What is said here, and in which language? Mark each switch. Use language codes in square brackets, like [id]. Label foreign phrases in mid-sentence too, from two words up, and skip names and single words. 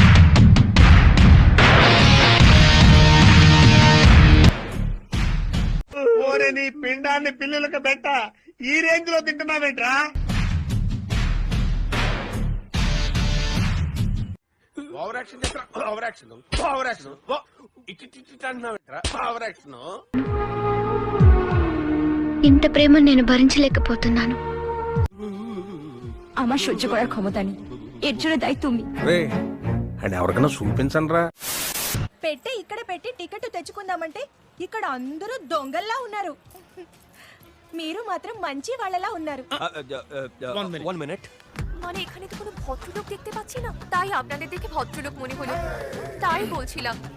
[te] ఓరే నీ పిండాన్ని పిల్లలకు పెట్ట ఈ రేంజ్ లో తింటున్నావేంట్రా? [en] over action over action over action [te] అంటున్నావేంట్రా? [en] over action. [te] ఇంత ప్రేమ నేను భరించలేకపోతున్నాను. [bn] আমার সহ্য করার ক্ষমতা নেই, এর জন্য দায়ী তুমি। [te] అండ్ ఎవరికైనా చూపించండి రా. పెట్టే ఇక్కడ పెట్టి టికెట్ తెచ్చుకుందామంటే ఇక్కడ అందరూ దొంగల్లా ఉన్నారు, మీరు మాత్రం మంచి వాళ్ళలా ఉన్నారు। [en] one minute. [bn] মানে এখানে তো কোনো ভদ্রলোক দেখতে পাচ্ছি না, তাই আপনাদের দেখে ভদ্রলোক মনে হলো, তাই বলছিলাম।